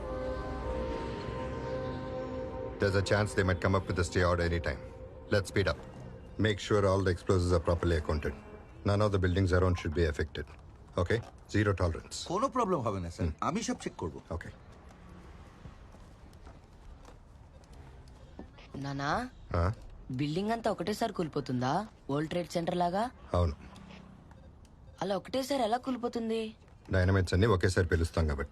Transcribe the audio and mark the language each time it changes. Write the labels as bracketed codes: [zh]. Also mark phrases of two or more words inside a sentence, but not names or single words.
[en] There's a chance they might come up with a stay order anytime. Let's speed up. Make sure all the explosives are properly accounted. None of the buildings around should be affected. Okay? Zero tolerance. [bn] কোনো প্রবলেম হবে না স্যার, আমি সব চেক করব। [en] Okay. [te] నానా, [en] Huh? [te] బిల్డింగ్ అంతా ఒకటేసారి కూలిపోతుందా? వరల్డ్ ట్రేడ్ సెంటర్ లాగా? అవును, అలా ఒకటేసారి ఎలా కూలిపోతుంది? డైనమైట్స్ అన్ని ఒకేసారి పిలుస్తాం కాబట్టి.